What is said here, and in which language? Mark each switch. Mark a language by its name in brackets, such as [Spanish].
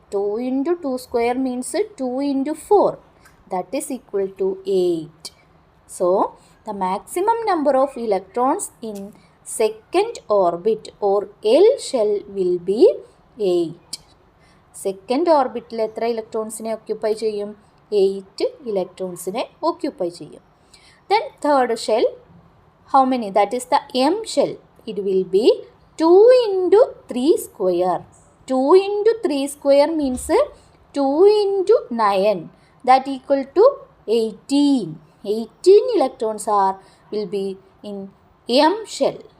[English] 2 into 2 square means 2 into 4. That is equal to 8. So, the maximum number of electrons in second orbit or L shell will be 8. [Malayalam] Second orbit എത്ര ഇലക്ട്രോൺസിനെ occupy ചെയ്യും? 8 ഇലക്ട്രോൺസിനെ occupy ചെയ്യും. [English] Then third shell, how many? That is the M shell. It will be 2 into 3 square. 2 into 3 square means 2 into 9. That equal to 18. 18 electrons will be in M shell.